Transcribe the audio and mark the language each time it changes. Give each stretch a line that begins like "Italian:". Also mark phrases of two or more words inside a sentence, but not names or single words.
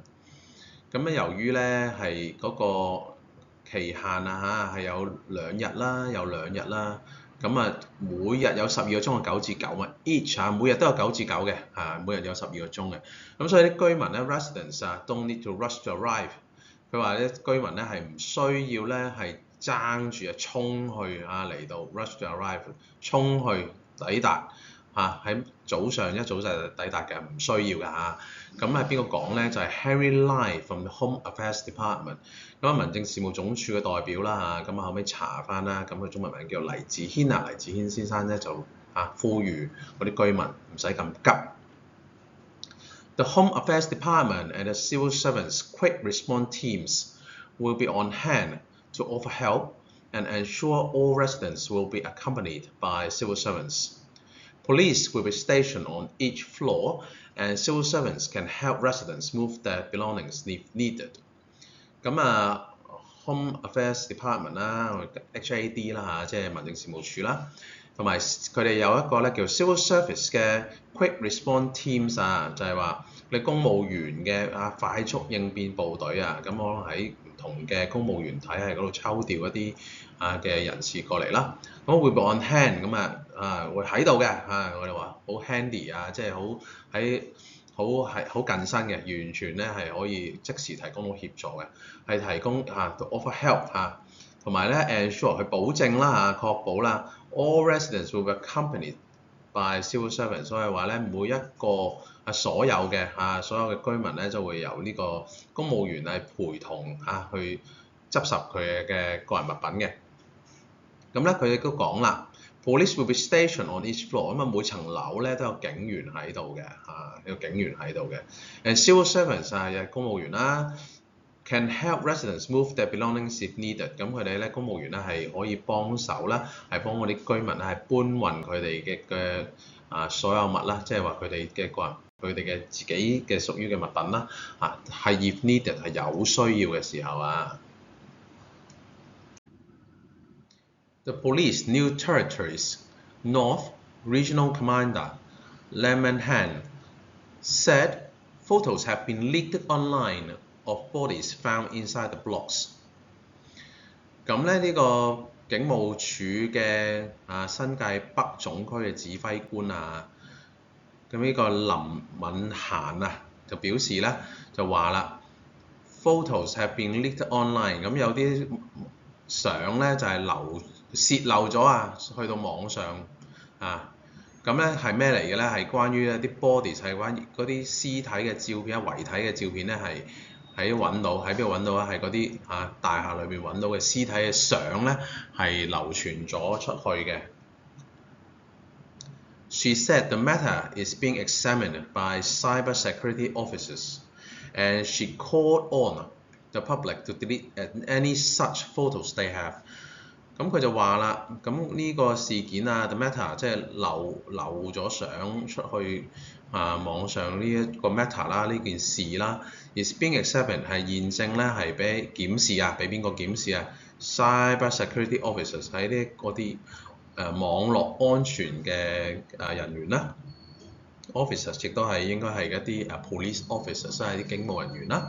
Cantonese: 咁咧，由於咧係嗰個期限係有2日啦，有2日啦。咁每日有12個鐘嘅9至9啊 ，each 每日都有9至9嘅每日有12個鐘嘅。咁所以啲居民咧
English: residents don't need to rush to arrive。
Cantonese: 佢話咧居民咧係唔需要咧係爭住衝去嚟到
English: rush to arrive，
Cantonese: 衝去抵達喺早上一早就抵達嘅，唔需要嘅咁係邊個講咧？
English: 就係 Henry Lai from the Home Affairs Department。
Cantonese: 咁民政事務總署嘅代表啦咁後尾查翻啦，咁佢中文名叫黎智軒黎智軒先生咧就呼籲嗰啲居民唔使咁急。
English: The Home Affairs Department and the Civil Servants Quick Response Teams will be on hand to offer help and ensure all residents will be accompanied by civil servants. Police will be stationed on each floor, and civil servants can help residents move their belongings if needed.
Cantonese: 咁Home Affairs Department 啦 ，HAD 啦即係民政事務處啦，同埋佢哋有一個咧叫 Civil Service 嘅 Quick Response Teams 就係話你公務員嘅快速應變部隊咁可能喺唔同嘅公務員體系嗰度抽調一啲嘅人士過嚟啦。咁會
English: be on hand
Cantonese: 咁會喺度嘅我哋話好 handy 即係好近身嘅，完全咧係可以即時提供到協助嘅，係提供
English: to offer help
Cantonese: 同埋咧 ensure 去保證啦確保啦
English: all residents will be accompanied by civil servants，
Cantonese: 所以話咧每一個所有嘅居民咧就會由呢個公務員係陪同去執拾佢嘅個人物品嘅。咁咧佢亦都講啦。
English: Police will be stationed on each floor，
Cantonese: 咁每層樓咧都有警員喺度嘅有警員喺度嘅。
English: And civil servants
Cantonese: 又係公務員啦 ，
English: can help residents move their belongings if needed。
Cantonese: 咁佢哋咧公務員咧係可以幫手啦，係幫嗰啲居民係搬運佢哋嘅所有物啦，即係話佢哋嘅個人佢哋嘅自己嘅屬於嘅物品啦係
English: if needed
Cantonese: 係有需要嘅時候
English: The Police New Territories North Regional Commander Lemon Han said photos have been leaked online of bodies found inside the blocks.
Cantonese: 咁咧呢個警務處嘅新界北總區嘅指揮官咁呢個林敏嫻就表示咧就話啦 ，
English: photos have been leaked online。
Cantonese: 咁有啲相咧就係流泄漏咗啊，去到網上啊。咁咧係咩嚟嘅咧？係關於一啲 bodies 係關於嗰啲屍體嘅照片啊、遺體嘅照片咧係喺邊度揾到啊？係嗰啲大廈裏邊揾到嘅屍體嘅相咧係流傳咗出去嘅。
English: She said the matter is being examined by cybersecurity officers, and she called on the public to delete any such photos they have.
Cantonese: 咁佢就話啦，咁呢個事件啊 ，
English: the matter
Cantonese: 即係流咗相出去網上呢一個 matter 啦，呢件事啦 ，
English: is being examined
Cantonese: 係現正咧係俾檢視啊，俾邊個檢視啊 ？
English: cybersecurity officers
Cantonese: 喺呢嗰啲網絡安全嘅人員啦 ，officers 亦都係應該係一啲
English: police officers，
Cantonese: 即係啲警務人員啦。